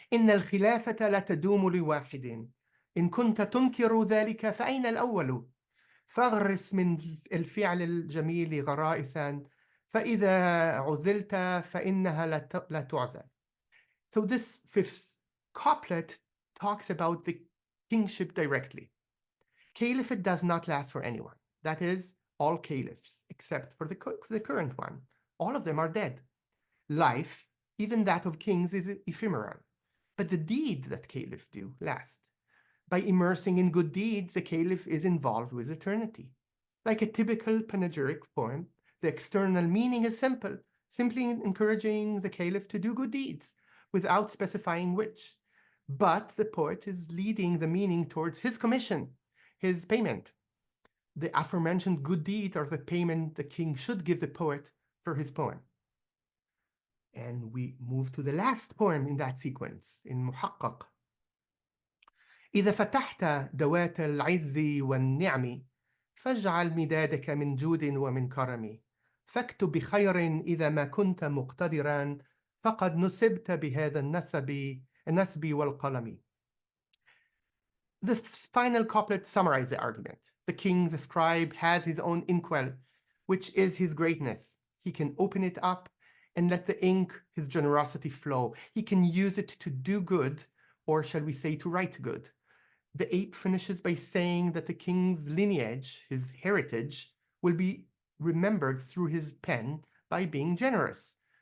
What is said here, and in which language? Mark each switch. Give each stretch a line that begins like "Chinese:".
Arabic: إن الخلافة لا تدوم لواحد إن كنت تنكر ذلك فأين الأول فاغرس من الفعل الجميل غرائسا فإذا عزلت فإنها لا تعزل.
English: So this fifth couplet talks about the kingship directly. Caliphate does not last for anyone. That is, all caliphs, except for the current one. All of them are dead. Life, even that of kings, is ephemeral. But the deeds that caliphs do last. By immersing in good deeds, the caliph is involved with eternity. Like a typical panegyric poem, the external meaning is simple, simply encouraging the caliph to do good deeds, without specifying which. But the poet is leading the meaning towards his commission, his payment. The aforementioned good deeds are the payment the king should give the poet for his poem. And we move to the last poem in that sequence, in محقق.
Arabic: إذا فتحت دوات العز والنعم فاجعل مدادك من جود ومن كرم فاكتب بخير إذا ما كنت مقتدرا فقد نسبت بهذا النسب والقلم.
English: The final couplet summarizes the argument. The king, the scribe, has his own inkwell, which is his greatness. He can open it up and let the ink, his generosity, flow. He can use it to do good, or shall we say, to write good. The ape finishes by saying that the king's lineage, his heritage, will be remembered through his pen by being generous.